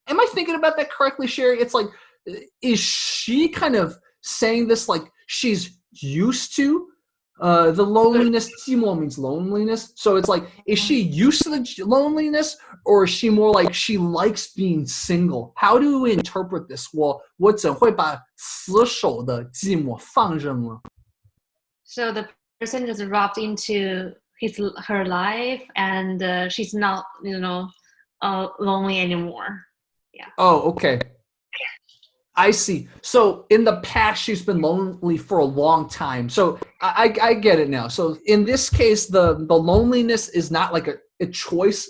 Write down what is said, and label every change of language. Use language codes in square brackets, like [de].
[en] Am I thinking about that correctly, Sherry? It's like, is she kind of saying this like she's used to the loneliness? 寂寞 means loneliness. So it's like, is she used to the loneliness, or is she more like she likes being single? How do we interpret this? [zh] 我怎会把死守的寂寞放任了? [en] So the person just dropped into her life, and she's not, lonely anymore. Yeah. Oh, okay. I see. So in the past, she's been lonely for a long time. So I get it now. So in this case, the loneliness is not like a choice.